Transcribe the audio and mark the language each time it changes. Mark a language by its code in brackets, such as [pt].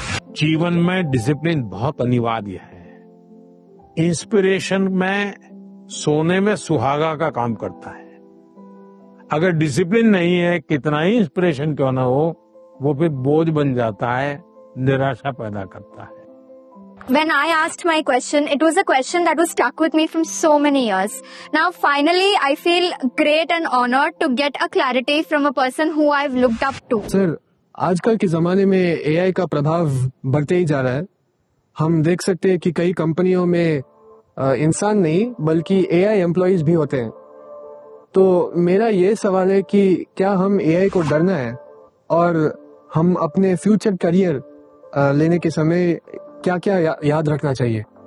[hi] जीवन में डिसिप्लिन बहुत अनिवार्य है। इंस्पिरेशन में सोने में सुहागा का काम करता है। अगर डिसिप्लिन नहीं है, कितना ही इंस्पिरेशन क्यों ना हो, वो फिर बोझ बन जाता है, निराशा पैदा करता है। [en] When I asked my question, it was a question that was stuck with me from so many years. Now, finally, I feel great and honored to get a clarity from a person who I've looked up to. [hi] Sir, आजकल के जमाने में AI का प्रभाव बढ़ते ही जा रहा है। हम देख सकते हैं कि कई कंपनियों में इंसान नहीं बल्कि एआई एम्प्लॉइज भी होते हैं। तो मेरा ये सवाल है कि क्या हम एआई को डरना है और हम अपने फ्यूचर करियर लेने के समय क्या क्या याद रखना चाहिए?